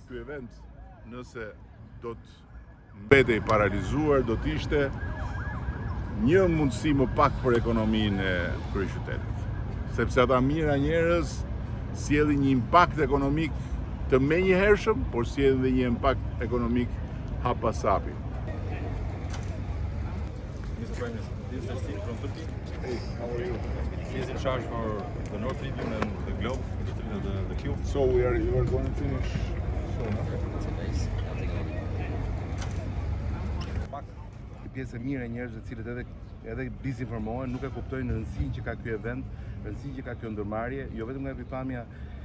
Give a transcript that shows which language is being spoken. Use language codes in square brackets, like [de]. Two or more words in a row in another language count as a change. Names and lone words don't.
[sq] Ky event, nëse do të mbetej paralizuar, do të ishte një mundësi më pak për ekonominë e kryeqytetit. Sepse ata mira njerëz sjellin një impakt ekonomik të menjëhershëm, por sjellin dhe një impakt ekonomik hap pas hapi. [en] Mr. Prime Minister, this is Steve from Turkey. Hey, how are you? He is in charge for the North Tribune and the Globe, the Cube. So you are going to finish soon. [sq] Pjesë e mirë e njerëzve të cilët edhe disinformohen, nuk e kuptojnë rëndësinë që ka ky event, rëndësinë që ka kjo ndërmarrje, jo vetëm nga pikpamja